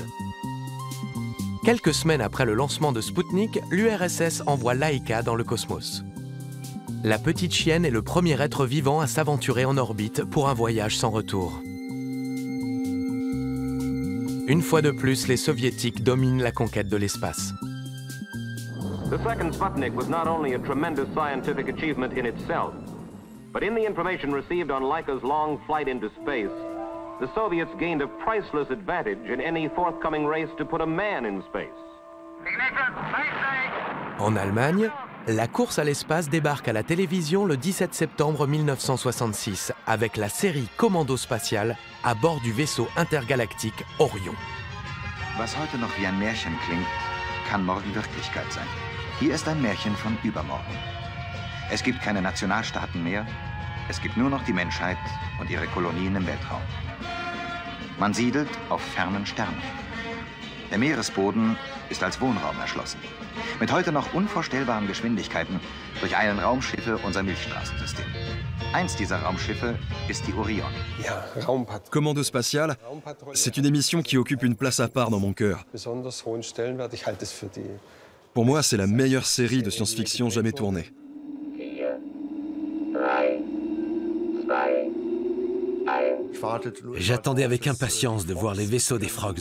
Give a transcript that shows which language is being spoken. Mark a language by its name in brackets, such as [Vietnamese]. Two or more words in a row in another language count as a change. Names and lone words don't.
[French] Quelques semaines après le lancement de Spoutnik, l'URSS envoie Laika dans le cosmos. La petite chienne est le premier être vivant à s'aventurer en orbite pour un voyage sans retour. Une fois de plus, les Soviétiques dominent la conquête de l'espace. [English] The second Sputnik was not only a tremendous scientific achievement in itself, but in the information received on Laika's long flight into space, the Soviets gained a priceless advantage in any forthcoming race to put a man in space. [French] En Allemagne, La course à l'espace débarque à la télévision le 17 septembre 1966 avec la série Commando spatial à bord du vaisseau intergalactique Orion. [German] Was heute noch wie ein Märchen klingt, kann morgen Wirklichkeit sein. Hier ist ein Märchen von übermorgen. Es gibt keine Nationalstaaten mehr, es gibt nur noch die Menschheit und ihre Kolonien im Weltraum. Man siedelt auf fernen Sternen. Der Meeresboden ist als Wohnraum erschlossen. Mit heute noch unvorstellbaren Geschwindigkeiten durcheilen Raumschiffe unser Milchstraßensystem. Eins dieser Raumschiffe ist die Orion. [French] Commando spatial, c'est une émission qui occupe une place à part dans mon cœur. Pour moi, c'est la meilleure série de science-fiction jamais tournée. J'attendais avec impatience de voir les vaisseaux des Frogs.